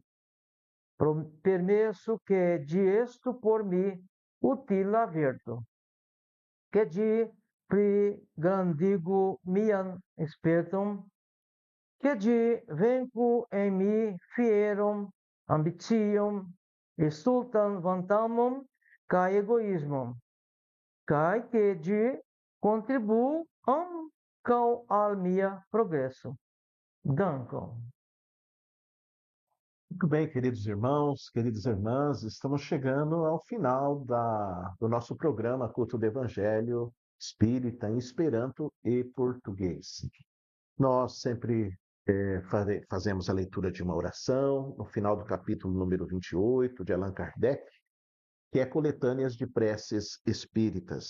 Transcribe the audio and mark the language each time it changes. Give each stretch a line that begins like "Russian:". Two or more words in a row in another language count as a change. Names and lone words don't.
Esperanto: Permesso que ĝi estu por mi utila virto, que ĝi pligrandigu mian sperton, que ĝi venku en mi fieron, ambicion, stultan vantamon kaj egoismon, kaj que ĝi contribuu ankaŭ al mia progresso. Dankon.
Portuguese: Muito bem, queridos irmãos, queridas irmãs, estamos chegando ao final do nosso programa Culto do Evangelho Espírita em Esperanto e Português. Nós sempre fazemos a leitura de uma oração no final do capítulo número 28 de Allan Kardec, que é Coletâneas de Preces Espíritas.